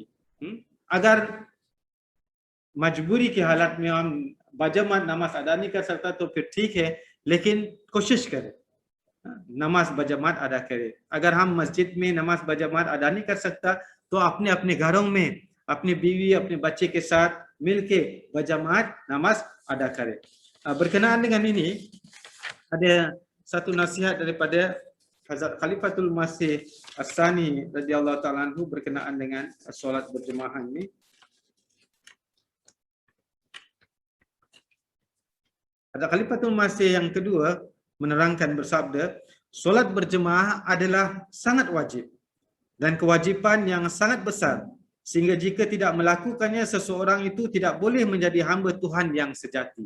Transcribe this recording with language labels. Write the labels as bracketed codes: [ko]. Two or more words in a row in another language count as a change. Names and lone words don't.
[hi] अगर मजबूरी की हालत में हम बजमात नमाज अदा नहीं कर सकता तो फिर ठीक है, लेकिन कोशिश करें नमाज बजमात अदा करें। अगर हम मस्जिद में नमाज बजमात अदा नहीं कर सकता तो अपने अपने घरों में अपनी बीवी, अपने बच्चे के साथ मिलके बजमात नमाज अदा करें। [ms] Berkenaan dengan ini ada satu nasihat daripada Hazrat Khalifatul Masih As-Sani [ar] رضي الله تعالى عنه [ms] berkenaan dengan solat berjemaah ini. Hazrat Khalifatul Masih yang kedua menerangkan bersabda, solat berjemaah adalah sangat wajib dan kewajipan yang sangat besar, sehingga jika tidak melakukannya seseorang itu tidak boleh menjadi hamba Tuhan yang sejati.